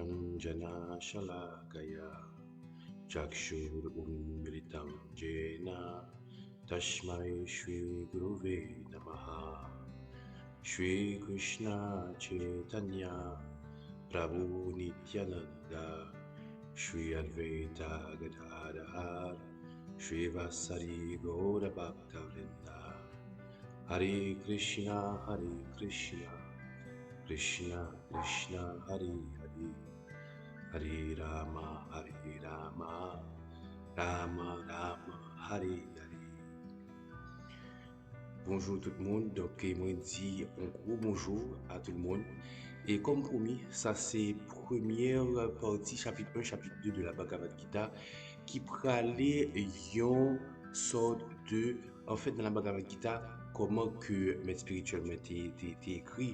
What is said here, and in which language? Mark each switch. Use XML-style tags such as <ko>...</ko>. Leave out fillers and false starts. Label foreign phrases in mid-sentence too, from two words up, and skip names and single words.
<sa>Anjana Shalakaya Chakshur Unmilitam Jena Tashmai Shri Guruve Namaha Shri Krishna Chaitanya Prabhu Nityananda Shri Advaita Gadadhar Shri Vasari Gaura Bhakta Hare Krishna, Krishna Krishna, Hare Hare, Hare Rama, Rama Rama, Hare Hare.</sa> <fr>Bonjour tout le monde, donc moi dis un gros bonjour à tout le monde. Et comme promis, ça c'est première partie, chapitre 1, chapitre 2 de la Bhagavad Gita, qui pralait une sorte de, en fait dans la Bhagavad Gita, comment que maître spirituel était écrit.</fr>